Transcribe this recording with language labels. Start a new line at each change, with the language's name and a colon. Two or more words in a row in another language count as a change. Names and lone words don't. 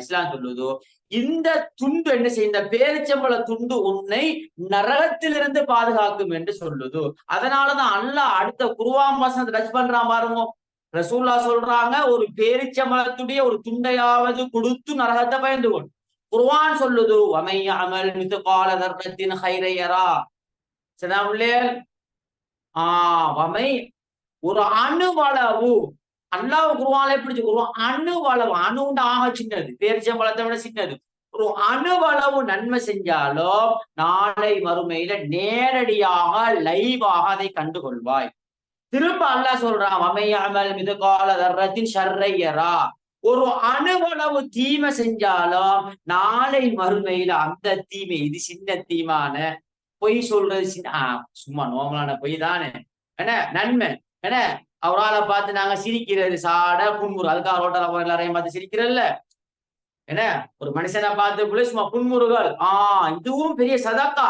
Tamil: இஸ்லாம் சொல்லுதோ இந்த துண்டு என்ன செய்ய இந்த பேரிச்சம்பழ துண்டு உன்னை நரகத்திலிருந்து பாதுகாக்கும் என்று சொல்லுது. அதனாலதான் அல்லாஹ் அடுத்த குர்ஆன் வசனத்தை டச் பண்றான் பாருங்க. ரசூலுல்லாஹ் சொல்றாங்க ஒரு பேரிச்சம்பழத்துடைய ஒரு துண்டையாவது கொடுத்து நரகத்தை பயந்து கொள். குர்ஆன் சொல்லுது
Arabic: وَمَن يَعْمَلْ مِثْقَالَ ذَرَّةٍ خَيْرًا يَرَهُ.
Tamil: ஒரு அணுவளவு அல்லாஹ் குர்ஆன்ல எப்படி ஒரு அணுவளவு அணுண்ட ஆக சின்னது பேரிச்சம்பழத்தை விட சின்னது ஒரு அணுவளவு நன்மை செஞ்சாலும் நாளை மறுமையில நேரடியாக லைவாக அதை கண்டுகொள்வாய். திரும்ப அல்லாஹ் சொல்றான்
Arabic: وَمَن يَعْمَلْ مِثْقَالَ ذَرَّةٍ شَرًّا يَرَهُ.
Tamil: ஒரு அணுவளவு தீமை செஞ்சாலும் நாளை மறுமையில அந்த தீமை இது சின்ன தீமான பொய் சொல்றது சும்மா நோமலான பொய் தானே என்ன நன்மை என்ன அவரால பார்த்து நாங்க சிரிக்கிறது சாட புன்முறு அதுக்காக ரோட்டால எல்லாரையும் பார்த்து சிரிக்கிறல்ல என்ன ஒரு மனுஷனை பார்த்து சும்மா புன்முறுகள் இதுவும் பெரிய சதக்கா.